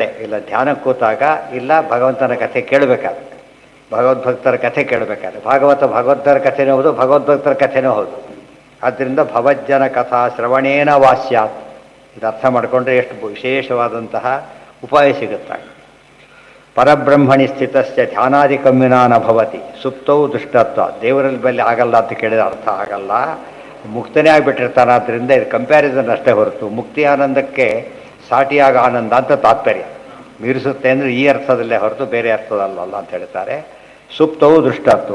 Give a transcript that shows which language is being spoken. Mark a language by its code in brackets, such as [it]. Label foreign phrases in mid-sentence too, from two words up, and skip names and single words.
[kn] ಇಲ್ಲ ಧ್ಯಾನಕ್ಕೆ ಕೂತಾಗ, ಇಲ್ಲ ಭಗವಂತನ ಕಥೆ ಕೇಳಬೇಕಾದ್ರೆ, ಭಗವದ್ಭಕ್ತರ ಕಥೆ ಕೇಳಬೇಕಾದ್ರೆ. ಭಗವದ್ಭಕ್ತರ ಕಥೆನೂ ಹೌದು, ಭಗವದ್ಭಕ್ತರ ಕಥೆನೂ ಹೌದು. ಆದ್ದರಿಂದ [sa] ಭವಜ್ಜನ ಕಥಾ ಶ್ರವಣೇನ ವಾಸ್ಯಾತ್. [kn] ಇದು ಅರ್ಥ ಮಾಡಿಕೊಂಡ್ರೆ ಎಷ್ಟು ವಿಶೇಷವಾದಂತಹ ಉಪಾಯ ಸಿಗುತ್ತೆ. [sa] ಪರಬ್ರಹ್ಮಣಿ ಸ್ಥಿತಸ್ಯ ಧ್ಯಾನಾದಿಕಂ ವಿನಾ ನ ಭವತಿ ಸುಪ್ತೌ ದುಷ್ಟತ್ವ. [kn] ದೇವರಲ್ಲಿ ಬಲ್ಲಿ ಆಗಲ್ಲ ಅಂತ ಕೇಳಿದ ಅರ್ಥ ಆಗಲ್ಲ, ಮುಕ್ತನೇ ಆಗಿಬಿಟ್ಟಿರ್ತಾನೆ. ಆದ್ದರಿಂದ ಇದು ಕಂಪ್ಯಾರಿಸನ್ ಅಷ್ಟೇ ಹೊರತು ಮುಕ್ತಿ ಆನಂದಕ್ಕೆ ಸಾಟಿಯಾಗ ಆನಂದ ಅಂತ ತಾತ್ಪರ್ಯ. ಮೀರಿಸುತ್ತೆ ಅಂದರೆ ಈ ಅರ್ಥದಲ್ಲೇ ಹೊರತು ಬೇರೆ ಅರ್ಥದಲ್ಲಲ್ಲ ಅಂತ ಹೇಳ್ತಾರೆ. [sa] ಸುಪ್ತವು ದುಷ್ಟತ್ವ.